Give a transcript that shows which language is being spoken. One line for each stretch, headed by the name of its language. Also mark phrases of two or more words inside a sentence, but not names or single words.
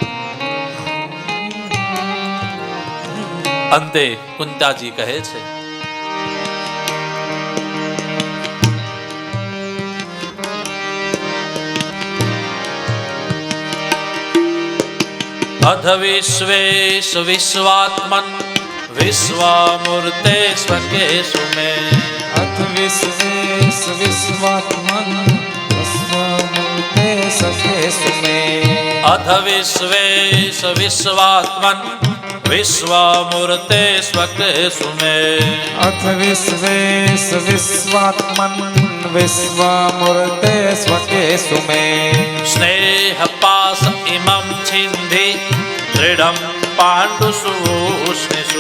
Gujarati: અંતે કુંતાજી કહે છે,
Sanskrit: અધ વિશ્વેશ વિશ્વાત્મન વિશ્વામૂર્તે સ્વકેશુ મે. અથ વિશ્વેશ વિશ્વાત્મન વિશ્વામૂર્તે સખેશુ મે. અધ વિશ્વેશ વિશ્વાત્મન विश्वमूर्ते स्वकेषु मे अथ विश्वेश विश्वात्मन् विश्वमूर्ते स्वकेषु मे स्नेहपास इमं छिन्धि दृढं पाण्डुसूष्णिषु